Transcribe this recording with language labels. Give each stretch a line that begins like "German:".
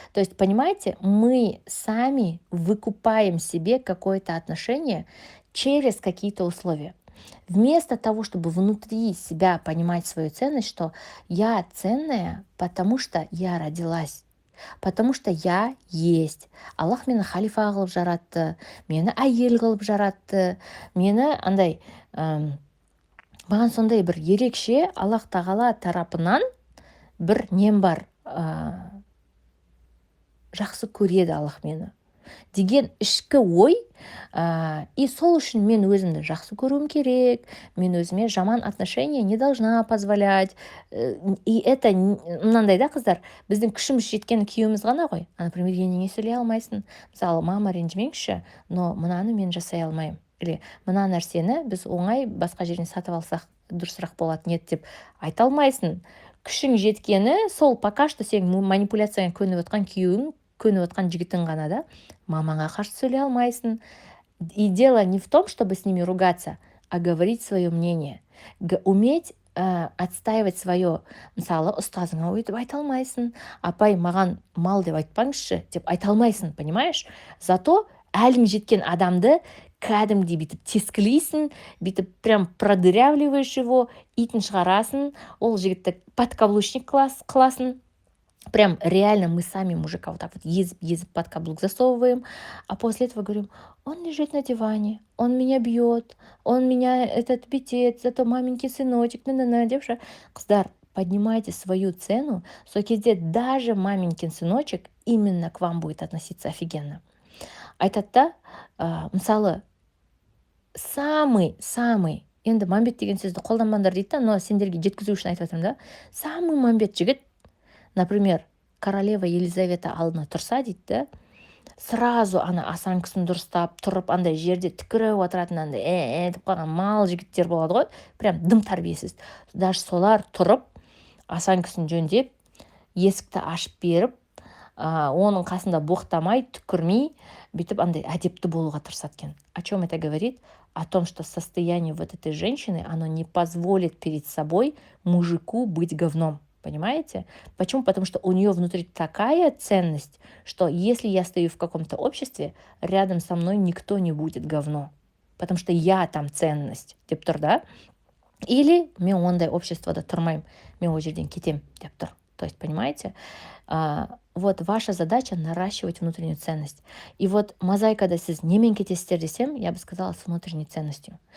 Russian: То есть, понимаете, мы сами выкупаем себе какое-то отношение через какие-то условия. Вместо того, чтобы внутри себя понимать свою ценность, что я ценная, потому что я родилась, потому что я есть.
Kazakh: Аллах мені халифа қылып жаратты, мені әйел қылып жаратты, мені андай маған сондай бір ерекше Аллах тағала тарапынан бір нем бар, жақсы көреді Аллах мені деген ішкі ой, и сол үшін мен өзімді жақсы көруім керек, мен өзіме жаман отношение
Russian: не должна позволять.
Kazakh: И это мынандай да, қыздар, біздің күшіміз жеткен күйеуіміз ғана ғой. Например, неге сөйлей алмайсың? Мысалы, мама ренжімеңізші, но мынаны мен жасай алмаймын. Или мына нәрсені біз оңай басқа жерден сатып алсақ дұрысырақ болатын еді деп айта алмайсың. Күшің жеткені сол пока что сен манипуляцияға көніп отқан күйеуің, көніп отқан жігітің ғана, да, мамаңа қарсы сөйлей алмайсың.
Russian: И дело не в том, чтобы с ними ругаться, а говорить свое мнение. Уметь отстаивать свое.
Kazakh: Мысалы, ұстазыңа өйтіп айта алмайсың, апай маған мал деп айтпаңызшы деп айта алмайсың, понимаешь? Зато әлің жеткен адамды кәдімгідей бүйтіп тескілейсің, бүйтіп
Russian: прям продырявливаешь его,
Kazakh: итін шығарасың, ол жігітті подкаблучник қыласың.
Russian: Прям реально мы сами мужика вот так вот езіп под каблук засовываем, а после этого говорим: он лежит на диване, он меня бьет, он меня битет, зато маменький сыночек, девша. Қыздар, поднимайте свою цену,
Kazakh: сол кезде
Russian: даже маменькин сыночек именно к вам будет относиться офигенно.
Kazakh: Айтады да, мысалы, самый, енді мамбет деген сөзді қолданбаңдар дейді да, но сендерге жеткізу үшін айтып жатырмын да, самый мамбет жігіт, например, королева Елизавета алдына тұрса дейді да, сразу ана осанкасын дұрыстап тұрып андай жерде түкіріп отыратын андай деп қалған мал жігіттер болады ғой, прям дым тәрбиесіз. Даже солар тұрып осанкасын жөндеп, есікті ашып беріп, оның қасында боқтамай, түкірмей, бүйтіп андай әдепті болуға тырысады екен.
Russian: О чем это говорит? О том, что состояние вот этой женщины, оно не позволит перед собой мужику быть говном. Понимаете? Почему? Потому что у нее внутри такая ценность, что если я стою в каком-то обществе, рядом со мной никто не будет говно. Потому что я там ценность.
Kazakh: Деп тұр, да? Или мен ондай обществода тұрмаймын, мен ол жерден кетем деп тұр.
Russian: То есть, понимаете? Вот ваша задача наращивать внутреннюю ценность. И вот
Kazakh: мозаикада сіз немен кетесіздер десем,
Russian: я бы сказала, с внутренней ценностью.